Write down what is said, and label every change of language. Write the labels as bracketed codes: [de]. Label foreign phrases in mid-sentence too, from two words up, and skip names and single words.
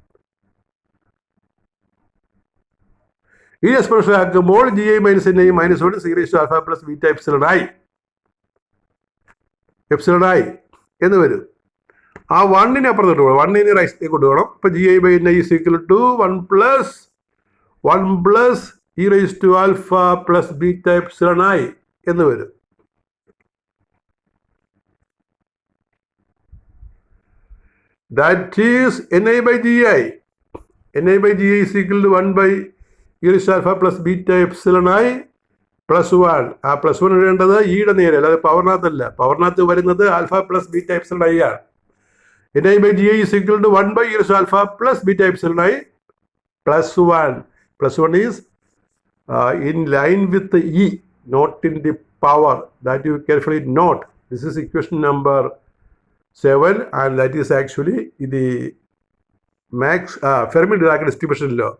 [en] ഇനി എക്സ്പോണൻഷ്യൽ ആക്കുമ്പോൾ g i minus n i minus 1 c raise to alpha plus beta epsilon [ml] ആയി എന്ന് വരും. ആ 1നെ അപ്പുറത്തോട്ട് പോകണം. 1നെ റൈറ്റ് കൊണ്ടുപോകണം. [en] ഇപ്പോൾ g i by n i is equal to 1 plus e raise to alpha plus beta epsilon [ml] ആയി എന്ന് വരും. [en] That is ni by gi. ni by gi is equal to 1 by e raised to alpha plus beta epsilon I plus 1. [ml] ആ പ്ലസ് 1 ഇടേണ്ടത് ഇയുടെ നേരെ, അല്ലാതെ പവറിനകത്തല്ല. പവറിനകത്ത് വരുന്നത് [en] alpha plus beta epsilon i [ml] ആണ്. [en] ni by gi is equal to 1 by e raised to alpha plus beta epsilon I plus 1. Plus 1 is in line with the e, not in the power. That you carefully note. This is equation number 7, and that is actually the Fermi-Dirac distribution law.